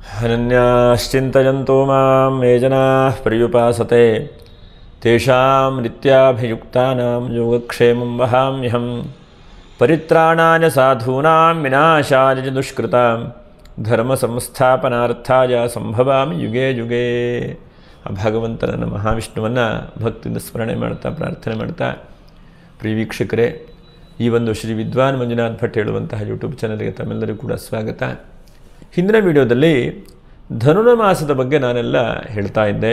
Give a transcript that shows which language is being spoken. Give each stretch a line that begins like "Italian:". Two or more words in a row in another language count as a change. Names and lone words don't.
Sanskrit: ಅನನ್ಯಾಶ್ಚಿಂತಯಂತೋ ಮಾಂ ಯೇ ಜನಾಃ ಪರ್ಯುಪಾಸತೆ ತೇಷಾಂ ನಿತ್ಯಾಭಿಯುಕ್ತಾನಾಂ ಯೋಗಕ್ಷೇಮಂ ವಹಾಮ್ಯಹಂ. ಪರಿತ್ರಾಣಾಯ ಸಾಧೂನಾಂ ವಿನಾಶಾಯ ಚ ದುಷ್ಕೃತಾಂ ಧರ್ಮ ಸಂಸ್ಥಾಪನಾರ್ಥಾಯ ಸಂಭವಾಮಿ ಯುಗೇ ಯುಗೇ.
Kannada: ಆ ಭಗವಂತನನ್ನು ಮಹಾವಿಷ್ಣುವನ್ನು ಭಕ್ತಿಯಿಂದ ಸ್ಮರಣೆ ಮಾಡ್ತಾ ಪ್ರಾರ್ಥನೆ ಮಾಡ್ತಾ, ಪ್ರಿಯ ವೀಕ್ಷಕರೇ, ಈ ಒಂದು ಶ್ರೀ ವಿದ್ವಾನ್ ಮಂಜುನಾಥ್ ಭಟ್ ಹೇಳುವಂತಹ ಯೂಟ್ಯೂಬ್ ಚಾನಲ್ಗೆ ತಮ್ಮೆಲ್ಲರಿಗೂ ಕೂಡ ಸ್ವಾಗತ. ಹಿಂದಿನ ವಿಡಿಯೋದಲ್ಲಿ ಧನುರ್ಮಾಸದ ಬಗ್ಗೆ ನಾನೆಲ್ಲ ಹೇಳ್ತಾ ಇದ್ದೆ.